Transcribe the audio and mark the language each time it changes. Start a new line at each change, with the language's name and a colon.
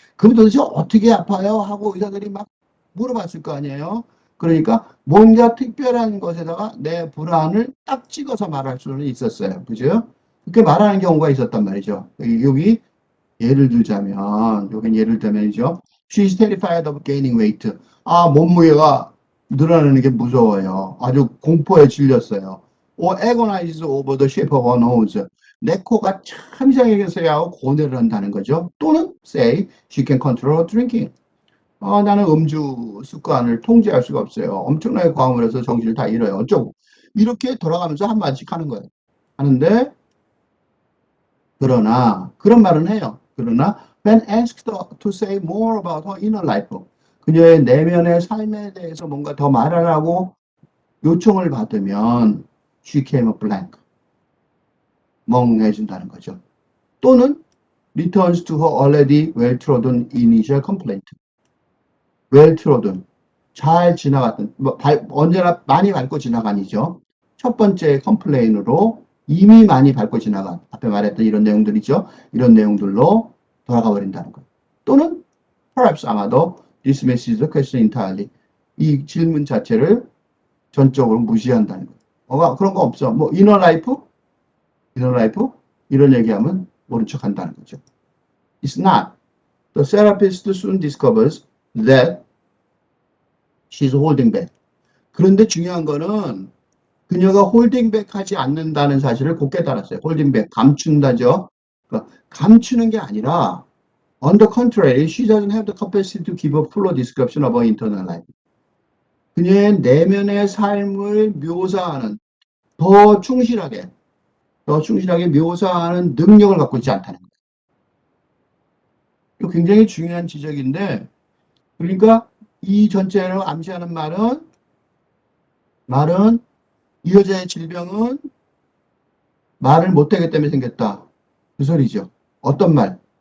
Korean: 그럼 도대체 어떻게 아파요? 하고 의사들이 막 물어봤을 거 아니에요. 그러니까 뭔가 특별한 것에다가 내 불안을 딱 찍어서 말할 수는 있었어요. 그죠? 그렇게 말하는 경우가 있었단 말이죠. 여기 예를 들자면, 여긴 예를 들면이죠.
English: She's terrified of gaining weight.
Korean: 몸무게가 늘어나는 게 무서워요. 아주 공포에 질렸어요.
English: Or agonizes over the shape of her nose.
Korean: 내 코가 참 이상하게 생겨서 고뇌를 한다는 거죠. 또는
English: say she can control drinking.
Korean: 나는 음주 습관을 통제할 수가 없어요. 엄청나게 과음을 해서 정신을 다 잃어요. 어쩌고. 이렇게 돌아가면서 한마디씩 하는 거예요. 하는데, 그런 말은 해요. 그러나,
English: when asked to say more about her inner life,
Korean: 그녀의 내면의 삶에 대해서 뭔가 더 말하라고 요청을 받으면,
English: she came a blank.
Korean: 멍해진다는 거죠. 또는,
English: returns to her already well-trodden initial complaint. well-trodden.
Korean: 잘 지나갔던, 언제나 많이 밟고 지나간이죠. 첫 번째 컴플레인으로 이미 많이 밟고 지나간, 앞에 말했던 이런 내용들이죠. 이런 내용들로 돌아가 버린다는 거예요. 또는,
English: perhaps
Korean: 아마도,
English: dismisses the question entirely.
Korean: 이 질문 자체를 전적으로 무시한다는 거예요. 그런 거 없어. inner life? 이런 얘기하면 모른 척 한다는 거죠.
English: It's not. The therapist soon discovers that she's holding back.
Korean: 그런데 중요한 거는 그녀가 홀딩백 하지 않는다는 사실을 곧 깨달았어요. 홀딩백, 감춘다죠. 그러니까 감추는 게 아니라
English: on the contrary, she doesn't have the capacity to give a fuller description of her internal life.
Korean: 그녀의 내면의 삶을 묘사하는 더 충실하게 묘사하는 능력을 갖고 있지 않다는 거예요. 이거 굉장히 중요한 지적인데 그러니까 이 전체로 암시하는 말은 이 여자의 질병은 말을 못하기 때문에 생겼다. 그 소리죠. 어떤 말?